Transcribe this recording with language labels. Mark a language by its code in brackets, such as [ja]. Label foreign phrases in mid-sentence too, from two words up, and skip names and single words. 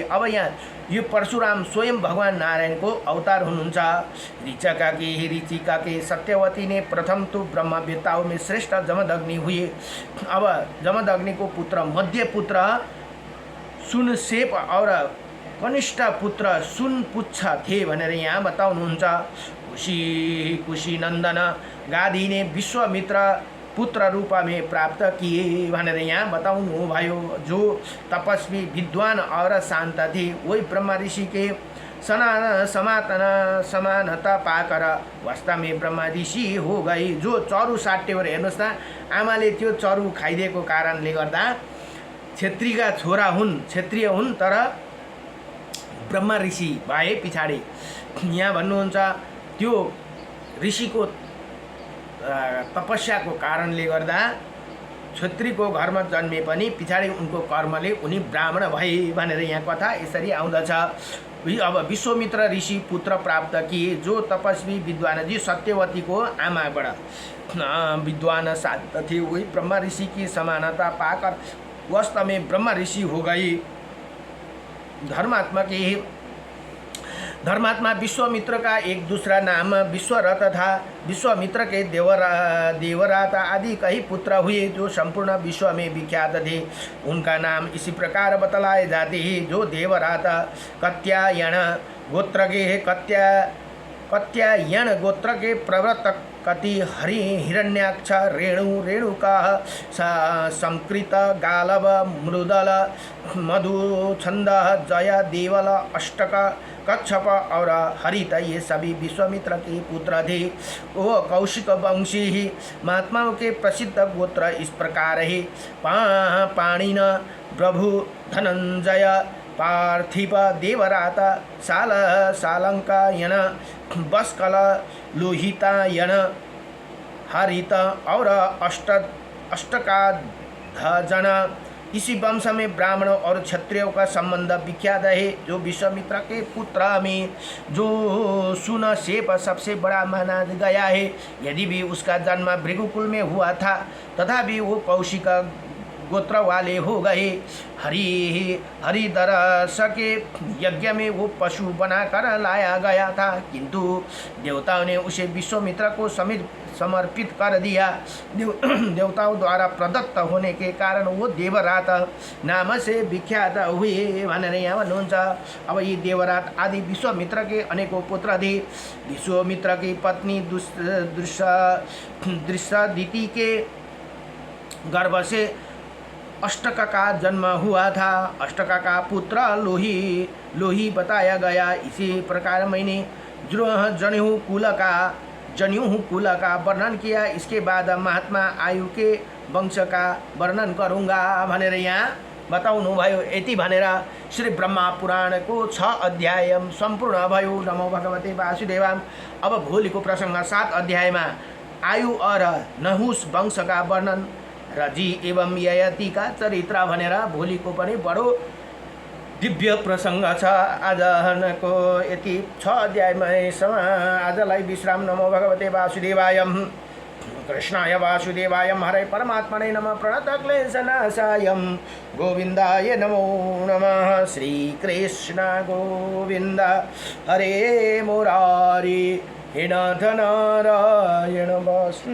[ne] अब यहाँ यो परशुराम स्वयं भगवान नारायण को अवतार हुनुहुन्छ। [hi] ऋचिका के सत्यवती ने प्रथम तो ब्रह्मवेत्ताओं में श्रेष्ठ जमदग्नि हुए। अब जमदग्नि को पुत्र मध्य पुत्र सुनसेप और कनिष्ठ पुत्र सुनपुच्छ थे [ne] भनेर यहाँ बताउनुहुन्छ। [hi] कुशीनन्दन गाधी ने विश्वामित्र पुत्र रूप में प्राप्त किए [ne] भनेर यहाँ बताउनु भयो। [hi] जो तपस्वी विद्वान और शांत थे, वही ब्रह्म ऋषि के समानता पाकर वास्तव में ब्रह्म ऋषि हो गए। [ne] जो चरु साट्यवर हेर्नुहोस् न, आमाले त्यो चरु खाइदिएको कारणले गर्दा क्षेत्रीका छोरा हुन्, क्षेत्रीय हुन्, तर ब्रह्म ऋषि भए पछाडि यहाँ भन्नुहुन्छ त्यो ऋषिको तपस्याको कारणले गर्दा क्षत्रियको घरमा जन्मे पनि पछाडि उनको कर्मले उनी ब्राह्मण भए भनेर यहाँ कथा यसरी आउँदछ। [hi] अब विश्वामित्र ऋषि पुत्र प्राप्त किए। जो तपस्वी विद्वानजी [ne] सत्यवतीको आमाबाट [hi] विद्वान शांत थे, वही ब्रह्म ऋषि की समानता पाकर वास्तव में ब्रह्म ऋषि हो गई। धर्मात्मा विश्वामित्र का एक दूसरा नाम विश्वरथ था। विश्वामित्र के देवरात आदि कई पुत्र हुए जो संपूर्ण विश्व में विख्यात थे। उनका नाम इसी प्रकार बतलाए जाते हैं। जो देवरात कत्यायन गोत्र के कत्यायन गोत्र के प्रवर्तक कति हिरण्याक्ष रेणुका संकृत गालव मृदल मधुछंद जय देवल अष्टक कच्छप और हरित ये सभी विश्वामित्र के पुत्र थे। वो कौशिक वंशी ही महात्माओं के प्रसिद्ध गोत्र इस प्रकार है। पाणिन प्रभु धनंजय पार्थिव देवरात सालंकायन बस्कल लोहितायन हरित और अष्टकाधजन। इसी वंश में ब्राह्मणों और क्षत्रियों का संबंध विख्यात है। जो विश्वामित्र के पुत्र में जो सुनसेप सबसे बड़ा माना गया है। यदि भी उसका जन्म भृगुकुल में हुआ था तथा भी वो कौशिक गोत्र वाले हो गए। हरिदरस के यज्ञ में वो पशु बनाकर लाया गया था, किंतु देवताओं ने उसे विश्वामित्र को समर्पित कर दिया। देवताओं द्वारा प्रदत्त होने के कारण वो देवरात नाम से विख्यात हुए [ne] भनेर यहाँ भन्नुहुन्छ। [hi] अब ये देवरात आदि विश्वामित्र के अनेकों पुत्र थे। विश्वामित्र की पत्नी दृष्टादिति के गर्भ से अष्टक का जन्म हुआ था। अष्टक का पुत्र लोही बताया गया। इसी प्रकार मैंने जनेऊ कुल का वर्णन किया। इसके बाद महात्मा आयु के वंश का वर्णन करूँगा [ne] भनेर यहाँ बताउनु भयो। यति भनेर श्री ब्रह्मा पुराण को 6 अध्याय सम्पूर्ण भयो। [sa] नमो भगवते वासुदेवाय। [ne] अब भोलिको प्रसंग 7 अध्याय [hi] में आयु और नहुस वंश का वर्णन [ne] र जी एवं ययाति का चरित्र भनेर भोलिको पनि बडो दिव्य प्रसंग छ। आजको यति 6 अध्यायमै आजलाई विश्राम। [sa] नमो भगवते वासुदेवाय। कृष्णाय वासुदेवाय हरे परमात्मने नमः। प्रणतक्लेशनाशाय गोविंदाय नमो नमः। श्री कृष्ण गोविंद हरे मुरारी हे नाथ नारायण वासुदेवं।